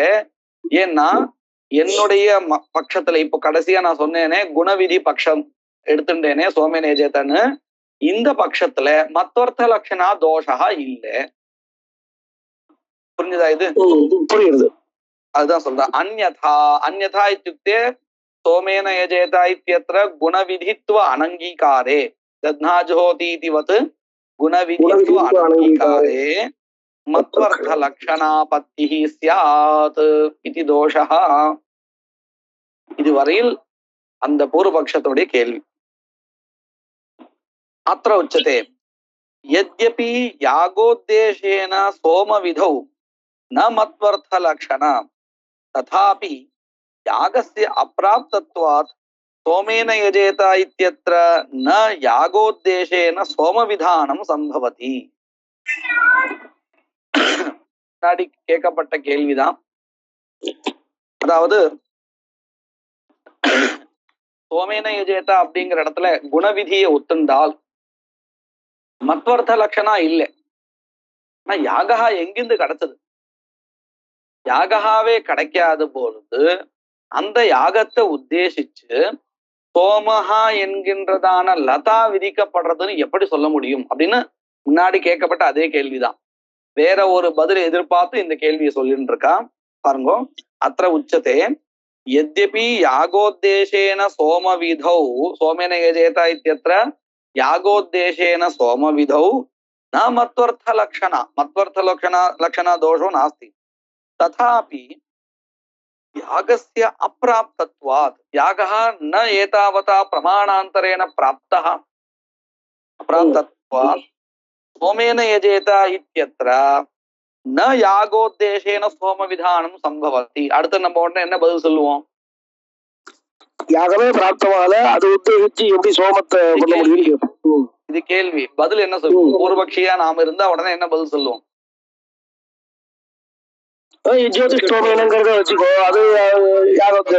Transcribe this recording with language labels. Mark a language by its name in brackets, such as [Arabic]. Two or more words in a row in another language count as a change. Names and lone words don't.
[Tamil] ஏன்னா என்னுடைய பட்சத்துல இப்போ கடைசியா நான் சொன்னேனே குணவிதி பட்சம் எடுத்துட்டேனே [Sanskrit] सोमेन यजेत, [Tamil] இந்த பட்சத்துல [Sanskrit] मत्वर्थ लक्षणा दोषः [Tamil] இல்லை. புரிஞ்சுதா? இது புரியுது. அதுதான் சொல்றேன். [Sanskrit] अन्यथा अन्यथा इत्युक्ते सोमेन यजेत इत्यत्र गुणविधित्व अनङ्गीकारे दध्नाजुहोतीतिवत् गुणविधित्व अनङ्गीकारे मत्वर्थलक्षणापत्तिः स्यात् इति दोषः. [Tamil] இதுவரையில் அந்த பூர்வபக்ஷத்துடைய கேள்வி. [Sanskrit] अत्र उच्यते यद्यपि यागोद्देशेन सोमविधौ न मत्वर्थलक्षण तथापि यागस्य अप्राप्तत्वात् सोमेन यजेत इत्यत्र न यागोद्देशेन सोमविधानं संभवति. [Tamil] முன்னாடி கேட்கப்பட்ட கேள்விதான். அதாவது [Sanskrit] सोमेन यजेत [Tamil] அப்படிங்கிற இடத்துல குணவிதியை ஒத்துண்டால் [Sanskrit] मत्वर्थ लक्षणा [Tamil] இல்லை. ஆனா யாகா எங்கிருந்து கிடைச்சது? யாகாவே கிடைக்காத பொழுது அந்த யாகத்தை உத்தேசிச்சு சோமஹா என்கின்றதான லதா விதிக்கப்படுறதுன்னு எப்படி சொல்ல முடியும் அப்படின்னு முன்னாடி கேட்கப்பட்ட அதே கேள்விதான். வேற ஒரு பதில் எதிர்பார்த்து இந்த கேள்வியை சொல்லிட்டு இருக்கா பாருங்க. [Sanskrit] अत्र उच्यते यद्यपि यागोद्देशेन सोमविधौ सोमेन यजेत इत्यत्र यागोद्देशेन सोमविधौ न मत्वर्थलक्षण दोषो नास्ति तथापि यागस्य अप्राप्तत्वात् यागः न एतावता प्रमाणान्तरेण प्राप्तः अप्राप्तत्वात् सोमेन यजेत इत्यत्र न यागोद्देशेन सोमविधाனம் संभवति. [Tamil] அடுத்து நம்ம உடனே என்ன பதில் சொல்லுவோம்? யாகமே பிராப்தமால அது உத்தேசிச்சு எப்படி சோமத்தை பண்ண முடியும்? இது கேள்வி. பதில் என்ன சொல்லுவோம்? பூர்வபக்ஷியா நாம இருந்தா உடனே என்ன பதில் சொல்லுவோம்? ஜோதிஷ்டோமேனங்கிறத வச்சுக்கோ, அது யாகத்தை